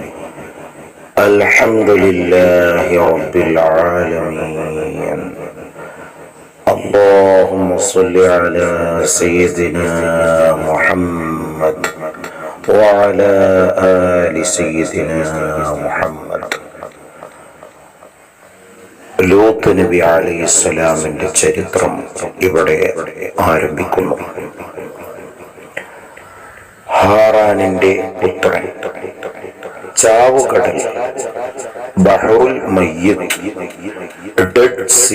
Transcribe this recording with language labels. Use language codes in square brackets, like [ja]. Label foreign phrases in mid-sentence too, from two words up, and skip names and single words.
[ar] الحمد لله رب العالمين. اللهم صل على سيدنا محمد وعلى آل سيدنا محمد. [ml] ലൂത്ത് നബി അലൈഹിസ്സലാമിന്റെ ചരിത്രം ഇവിടെ ആരംഭിക്കുന്നു. ഹാറാനിന്റെ പുത്രൻ, ചാവുകടൽ, ബഹറുൽ മയ്യിത്ത്, ഡെഡ് സീ.